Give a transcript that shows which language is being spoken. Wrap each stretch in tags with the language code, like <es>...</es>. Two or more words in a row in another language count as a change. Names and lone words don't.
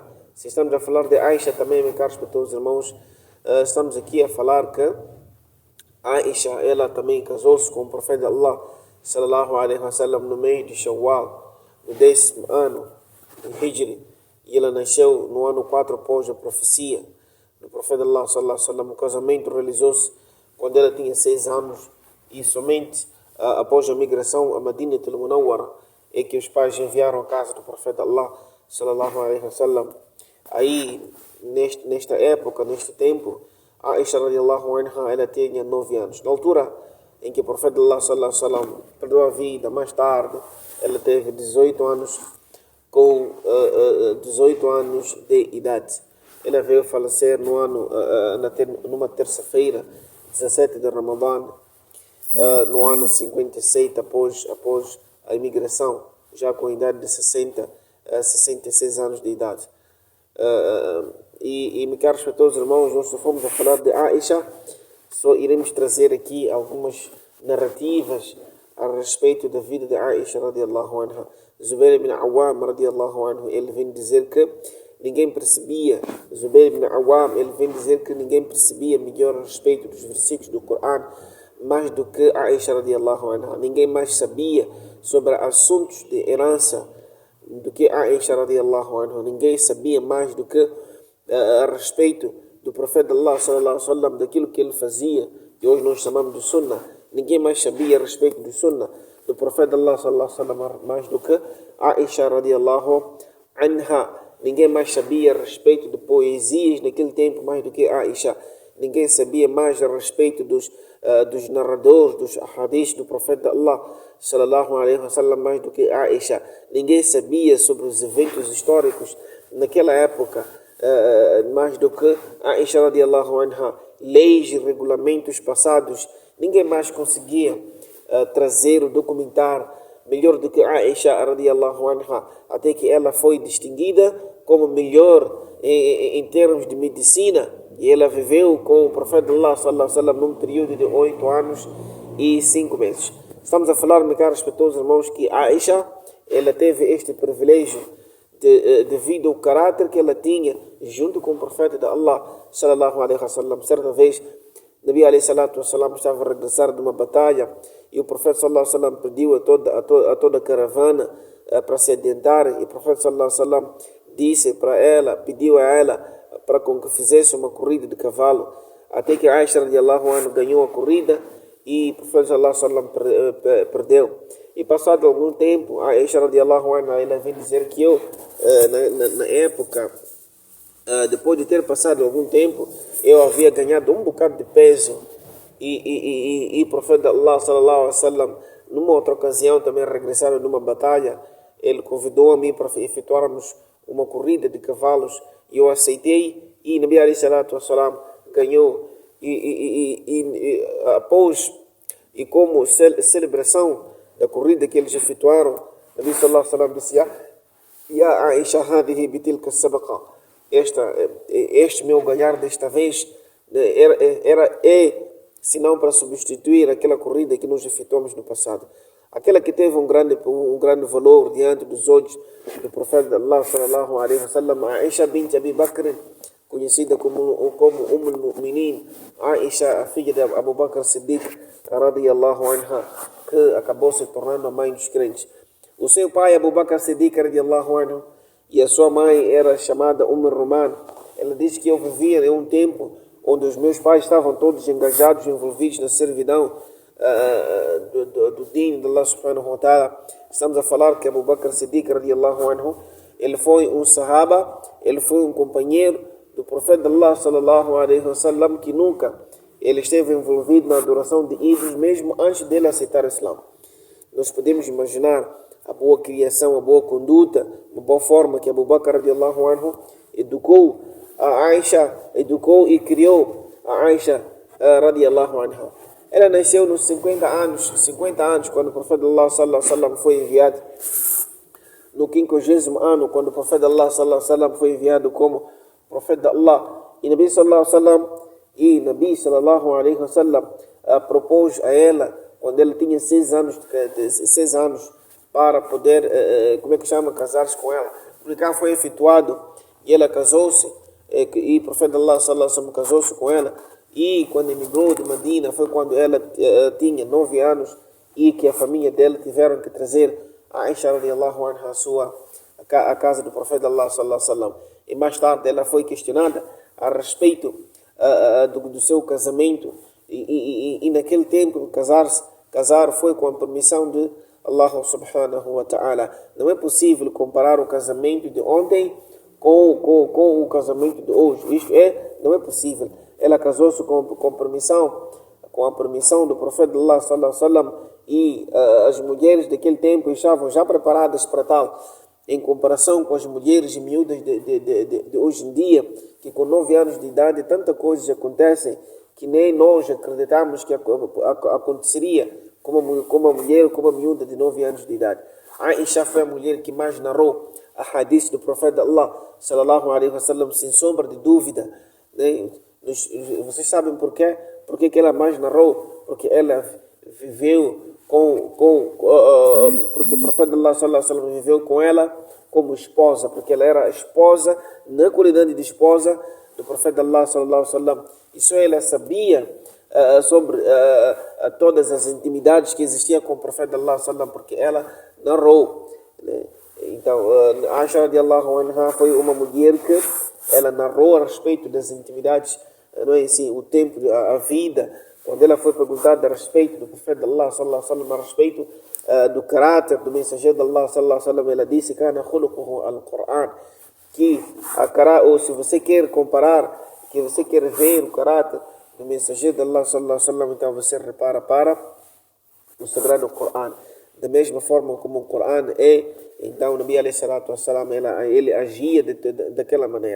<pt>Se estamos a falar de Aisha também, meus caros todos irmãos, estamos aqui a falar que Aisha, ela também casou-se com o profeta de Allah</pt> <ar>صلى الله عليه وسلم</ar> <pt>no mês de Shawwal, no 10º ano do Hijri, e ela nasceu no ano 4 após a profecia do profeta de Allah</pt> <ar>صلى الله عليه وسلم.</ar> <pt>O casamento realizou-se quando ela tinha 6 anos, e somente após a migração a Madinah al-Munawwara é que os pais enviaram a casa do profeta de Allah</pt> <ar>صلى الله عليه وسلم.</ar> <pt>Aí, nesta época, neste tempo, Aisha</pt> <ar>رضي الله عنها,</ar> <pt>ela tinha 9 anos. Na altura em que o profeta de Allah</pt> <ar>صلى الله عليه وسلم</ar> <pt>perdeu a vida, mais tarde, ela teve 18 anos, com 18 anos de idade. Ela veio falecer numa terça-feira, 17 de Ramadã, no ano 57 após a imigração, já com a idade de 66 anos de idade. Meus caros todos irmãos, nós só fomos a falar de Aisha, só iremos trazer aqui algumas narrativas a respeito da vida de Aisha</pt> <ar>رضي الله عنها.</ar> <pt>Zubair ibn Awam</pt> <ar>رضي الله عنه,</ar> <pt>ele vem dizer que ninguém percebia, melhor a respeito dos versículos do Coran mais do que Aisha</pt> <ar>رضي الله عنها.</ar> <pt>Ninguém mais sabia sobre assuntos de herança do que Aisha</pt> <ar>رضي الله عنها.</ar> <pt>Ninguém sabia mais do que a respeito do profeta Allah</pt> <ar>صلى الله عليه وسلم,</ar> <pt>daquilo que ele fazia, que hoje nós chamamos de sunnah. Ninguém mais sabia a respeito do sunnah do profeta Allah</pt> <ar>صلى الله عليه وسلم</ar> <pt>mais do que Aisha</pt> <ar>رضي الله عنها.</ar> <pt>Ninguém mais sabia a respeito de poesias naquele tempo mais do que Aisha. Ninguém sabia mais a respeito dos narradores, dos hadiths do profeta Allah</pt> <ar>صلى الله عليه وسلم</ar> <pt>mais do que Aisha. Ninguém sabia sobre os eventos históricos naquela época mais do que Aisha</pt> <ar>رضي الله عنها.</ar> <pt>Leis e regulamentos passados, ninguém mais conseguia trazer ou documentar melhor do que Aisha</pt> <ar>رضي الله عنها,</ar> <pt>até que ela foi distinguida como melhor em termos de medicina, e ela viveu com o profeta Allah</pt> <ar>صلى الله عليه وسلم</ar> <pt>num período de 8 anos e 5 meses. Estamos a falar, meus caros respeitosos irmãos, que Aisha, ela teve este privilégio devido ao caráter que ela tinha junto com o profeta de Allah</pt> <ar>صلى الله عليه وسلم.</ar> <pt>Certa vez,</pt> <ar>نبي عليه الصلاة والسلام</ar> <pt>estava a regressar de uma batalha e o profeta</pt> <ar>صلى الله عليه وسلم</ar> <pt>pediu a toda a caravana para se adiantar, e o profeta</pt> <ar>صلى الله عليه وسلم</ar> <pt>disse para ela, pediu a ela para que fizesse uma corrida de cavalo, até que Aisha</pt> <ar>رضي الله عنها</ar> <pt>ganhou a corrida e o profeta</pt> <ar>صلى الله عليه وسلم</ar> <pt>perdeu. E passado algum tempo, a Aisha</pt> <ar>رضي الله عنها,</ar> <pt>ela vem dizer que eu, na época, depois de ter passado algum tempo, eu havia ganhado um bocado de peso. E o profeta Allah</pt> <ar>صلى الله عليه وسلم,</ar> <pt>numa outra ocasião, também regressaram numa batalha, ele convidou a mim para efetuarmos uma corrida de cavalos, e eu aceitei, e</pt> <ar>نبي عليه الصلاة والسلام</ar> <pt>ganhou. Após, e como celebração da corrida que eles efetuaram,</pt> <ar>نبي صلى الله عليه وسلم</ar> <pt>disse:</pt> <ar>يا عائشة، هذه بتلك سبقة.</ar> <pt>Este meu ganhar desta vez senão para substituir aquela corrida que nós efetuamos no passado. Aquela que teve um grande valor diante dos olhos do profeta de Allah</pt> <ar>صلى الله عليه وسلم,</ar> <pt>Aisha bint Abi Bakr, conhecida como Umm-al-Mu'minin, Aisha, a filha de Abu Bakr Siddiq</pt> <ar>رضي الله عنها,</ar> <pt>que acabou se tornando a mãe dos crentes. O seu pai, Abu Bakr Siddiq</pt> <ar>رضي الله عنه,</ar> <pt>e a sua mãe era chamada Ruman. Ela diz que eu vivia em um tempo onde os meus pais estavam todos engajados, envolvidos na servidão do Din de</pt> <ar>الله سبحانه و تعالى.</ar> <pt>Estamos a falar que Abu Bakr Siddiq</pt> <ar>رضي الله عنه,</ar> <pt>ele foi um sahaba, ele foi um companheiro do profeta Allah</pt> <ar>صلى الله عليه وسلم,</ar> <pt>que nunca ele esteve envolvido na adoração de ídolos, mesmo antes dele aceitar o Islã. Nós podemos imaginar a boa criação, a boa conduta, a boa forma que Abu Bakr</pt> <ar>رضي الله عنه</ar> <pt>educou a Aisha, educou e criou a Aisha</pt> <ar>رضي الله عنها.</ar> <pt>Ela nasceu nos 50 anos, quando o profeta Allah</pt> <ar>صلى الله عليه وسلم</ar> <pt>foi enviado. No 50º ano, quando o profeta Allah</pt> <ar>صلى الله عليه وسلم</ar> <pt>foi enviado como profeta de Allah. E</pt> <ar>نبي صلى الله عليه وسلم</ar> <pt>propôs a ela, quando ela tinha 6 anos, para poder, casar-se com ela. O nikah foi efetuado e ela casou-se, e o profeta Allah</pt> <ar>صلى الله عليه وسلم</ar> <pt>casou-se com ela. E quando emigrou de Medina, foi quando ela tinha 9 anos, e que a família dela tiveram que trazer a Aisha</pt> <ar>رضي الله عنها</ar> <pt>à casa do profeta Allah</pt> <ar>صلى الله عليه وسلم.</ar> <pt>E mais tarde ela foi questionada a respeito do seu casamento, e naquele tempo casar foi com a permissão de</pt> <ar>الله سبحانه و تعالى.</ar> <pt>Não é possível comparar o casamento de ontem com o casamento de hoje. Não é possível. Ela casou-se com a permissão do profeta Allah</pt> <ar>صلى الله عليه وسلم,</ar> <pt>e as mulheres daquele tempo estavam já preparadas para tal, em comparação com as mulheres e miúdas de hoje em dia, que com 9 anos de idade tantas coisas acontecem que nem nós acreditamos que aconteceria com uma mulher, com uma miúda de 9 anos de idade. Aisha foi a mulher que mais narrou a hadith do profeta Allah</pt> <ar>صلى الله عليه وسلم,</ar> <pt>sem sombra de dúvida, né? Vocês sabem por quê? Porque que ela mais narrou? Porque ela viveu porque o profeta Allah</pt> <ar>صلى الله عليه وسلم</ar> <pt>viveu com ela como esposa, porque ela era a esposa, na qualidade de esposa do profeta Allah</pt> <ar>صلى الله عليه وسلم.</ar> <pt>Isso ela sabia sobre todas as intimidades que existiam com o profeta Allah</pt> <ar>صلى الله عليه وسلم,</ar> <pt>porque ela narrou, né? Então, Aisha</pt> <ar>رضي الله عنها</ar> <pt>foi uma mulher que ela narrou a respeito das intimidades, não é assim, o tempo, a vida, quando ela foi perguntada a respeito do profeta de Allah,</pt> <ar>صلى الله عليه وسلم,</ar> <pt>a respeito do caráter do mensageiro de Allah,</pt> <ar>صلى الله عليه وسلم,</ar> <pt>ela disse,</pt> <ar>كان خلقه القرآن,</ar> <pt>que ou se você quer comparar, que você quer ver o caráter do mensageiro de Allah,</pt> <ar>صلى الله عليه وسلم,</ar> <pt>então você repara para o Sagrado Coran. Da mesma forma como o Coran é, então o</pt> <ar>نبي عليه الصلاة والسلام,</ar> <pt>ele agia daquela maneira.</pt>